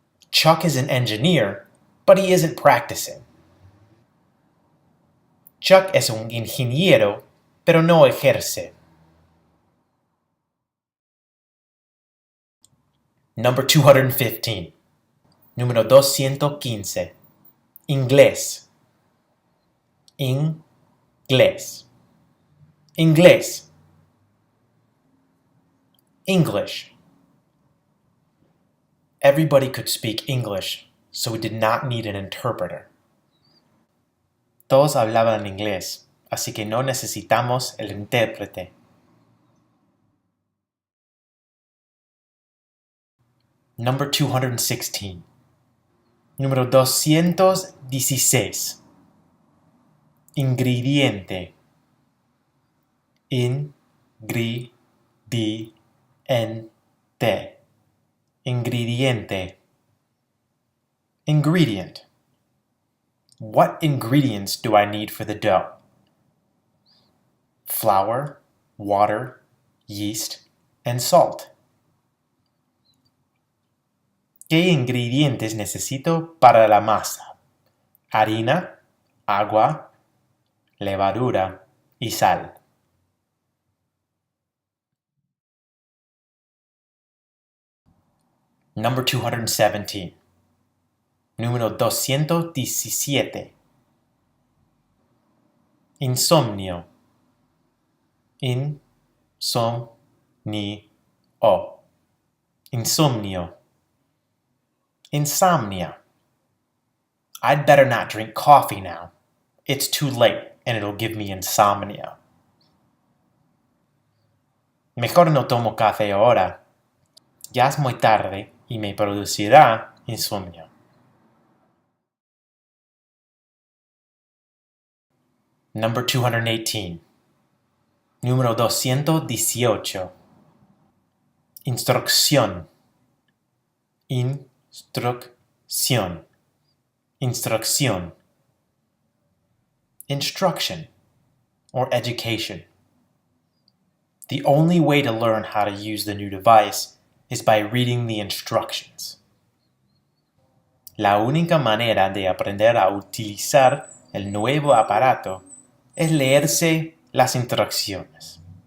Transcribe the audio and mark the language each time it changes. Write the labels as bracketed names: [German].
[English] Chuck is an engineer, but he isn't practicing. [Spanish] Chuck es un ingeniero, pero no ejerce. [English] Number 215. [Spanish] Número 215. Inglés. Inglés. Inglés. [English] English. Everybody could speak English, so we did not need an interpreter. [Spanish] Todos hablaban inglés, así que no necesitamos el intérprete. [English] Number 216. [Spanish] Número 216. Ingrediente. Ingrediente. Ingrediente. Ingredient. [English] What ingredients do I need for the dough? Flour, water, yeast, and salt. [Spanish] ¿Qué ingredientes necesito para la masa? Harina, agua, levadura y sal. [English] Number 217. [Spanish] Número 217. Insomnio. Insomnio. Insomnio. Insomnia. [English] I'd better not drink coffee now. It's too late and it'll give me insomnia. [Spanish] Mejor no tomo café ahora. Ya es muy tarde y me producirá insomnio. [English] Number 218. [Spanish] Número 218. Instrucción. Instrucción. Instrucción. [English] Instruction or education. The only way to learn how to use the new device is by reading the instructions. [Spanish] La única manera de aprender a utilizar el nuevo aparato es leerse las instrucciones.